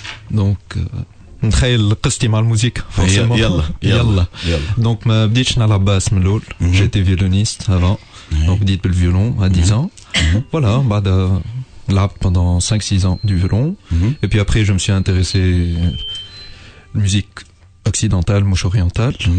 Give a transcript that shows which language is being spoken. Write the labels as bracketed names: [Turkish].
[Arabic] دونك نتخيل قصتي مع الموسيقى. يلا. دونك ما بديتش نلعب باس من الاول. جيتي فيولونيست avant. دونك بديت بالفيولون [French] à 10 ans. [Arabic] فوالا بعد لعبت [French] pendant 5-6 ans du violon. Et puis après je me suis intéressé à la musique occidentale, mouche orientale.